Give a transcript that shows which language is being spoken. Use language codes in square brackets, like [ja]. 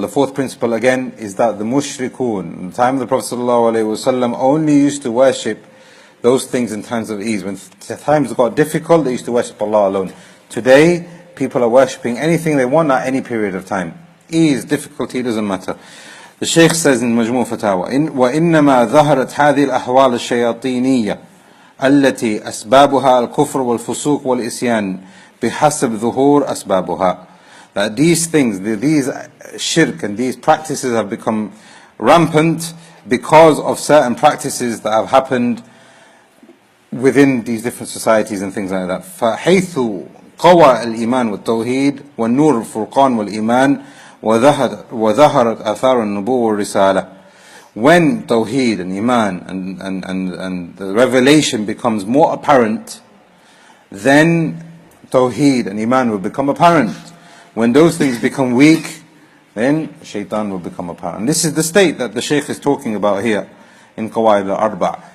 [en] The fourth principle again is that the mushrikun, in the time of the Prophet ﷺ, only used to worship those things in times of ease. When times got difficult, they used to worship Allah alone. Today, people are worshipping anything they want at any period of time. ease, difficulty, doesn't matter. The Shaykh says in Majmu Fatawa, [ar] وإنما ظهرت هذه الأحوال الشياطينية التي أسبابها الكفر والفسوق والإسيان بحسب ظهور أسبابها. [en] That these things, these shirk and these practices have become rampant because of certain practices that have happened within these different societies and things like that. [ar] فحيث قوى الإيمان والتوحيد والنور الفرقان والإيمان وظهرت آثار النبوة والرسالة. [en] When Tawheed and Iman and the revelation becomes more apparent, then Tawheed and Iman will become apparent. When those things become weak, then Shaitan will become apparent. And this is the state that the Shaykh is talking about here in Qawaid al-Arba.